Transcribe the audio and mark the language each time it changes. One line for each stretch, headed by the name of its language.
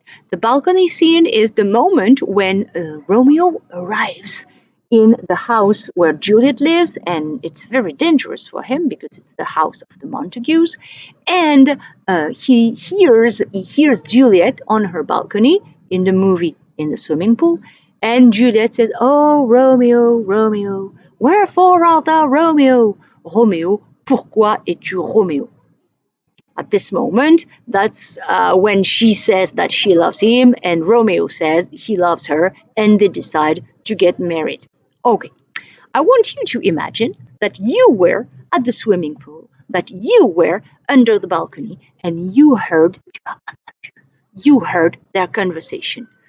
English: The balcony scene is the moment when Romeo arrives in the house where Juliet lives, and it's very dangerous for him because it's the house of the Montagues, and he hears Juliet on her balcony in the movie in the swimming pool, and Juliet says, "Oh, Romeo, Romeo, wherefore art thou Romeo?
French: Romeo, pourquoi es-tu Romeo?"
English: At this moment, that's when she says that she loves him, and Romeo says he loves her, and they decide to get married. Okay, I want you to imagine that you were at the swimming pool, that you were under the balcony, and you heard their conversation.